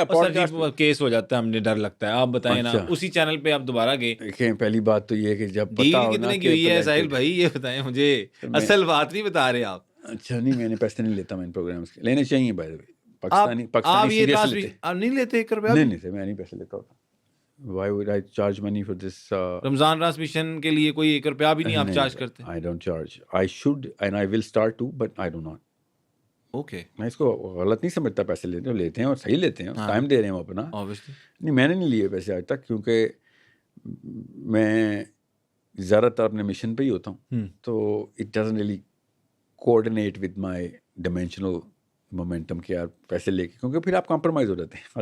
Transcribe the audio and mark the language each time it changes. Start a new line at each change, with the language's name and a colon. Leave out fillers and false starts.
Urdu: ہے, کیس ہو جاتا ہے, ہمیں ڈر لگتا ہے. آپ بتائیں نا, اسی چینل پہ آپ دوبارہ گئے. دیکھیں پہلی بات تو یہ ہے کہ جب پتہ ہو کتنے کی ہوئی ہے ساحل بھائی, یہ بتائیں مجھے, اصل بات نہیں بتا رہے آپ. اچھا نہیں, میں نے پیسے نہیں لیتا میں ان پروگرامز کے, لینے چاہیے
English: By the way.
Urdu: Pakistani serious لیتے آپ نہیں لیتے 1 روپیہ؟ نہیں سر, میں نہیں پیسے لیتا ہوتا.
English: Why would I charge money for this?
Urdu: Ramzan transmission کے لیے کوئی 1 روپیہ بھی نہیں آپ چارج کرتے؟
English: I don't charge. I should and I will start to, but I do not. Okay.
Urdu: میں اس کو غلط نہیں سمجھتا, پیسے لیتے ہیں اور صحیح لیتے ہیں, ٹائم دے رہے ہیں اپنا. نہیں, میں نے نہیں لیے پیسے آج تک, کیونکہ میں زیادہ تر اپنے مشن پہ ہی ہوتا ہوں, تو
English: it doesn't really coordinate with my dimensional momentum
Urdu: کہ یار پیسے لے کے, کیونکہ پھر آپ کمپرومائز ہو جاتے ہیں.